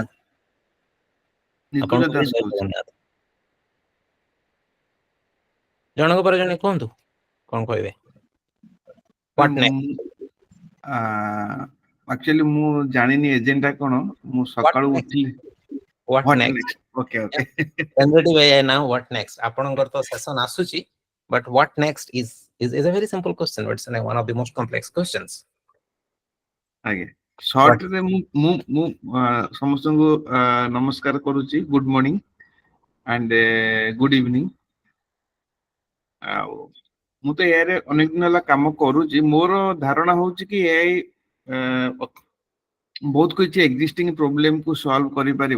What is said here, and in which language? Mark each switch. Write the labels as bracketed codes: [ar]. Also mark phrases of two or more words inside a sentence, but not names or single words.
[or] ନିକୁଞ୍ଜ ଆପଣଙ୍କୁ ବି ଦାସ ଜୟ କହୁଛି। ଜଗନ୍ନାଥ। ଜଣଙ୍କ ପରେ ଜଣେ କୁହନ୍ତୁ କଣ କହିବେ। [en] What next? [or] ଆକ୍ଚୁଆଲି ମୁଁ ଜାଣିନି ଏଜେଣ୍ଡା କଣ। ମୁଁ ସକାଳୁ ଉଠିଲି। [en] What What next? next? Okay, okay. Generative AI now, what next? [or] ଆପଣଙ୍କର ତ ସେସନ ଆସୁଛି, [en] but what next is a very simple question, but it's one of the most complex questions. [or] ଆଜ୍ଞା, ସର୍ଟରେ ମୁଁ ସମସ୍ତଙ୍କୁ ନମସ୍କାର କରୁଛି। [en] good morning and good evening. [or] ଆଉ ମୁଁ ତ ଏଆଇରେ ଅନେକ ଦିନ ହେଲା କାମ କରୁଛି। ମୋର ଧାରଣା ହଉଛି କି ଏଆଇ ବହୁତ କିଛି [en] existing problem [or] ସଲ୍ଭ କରିପାରିବ।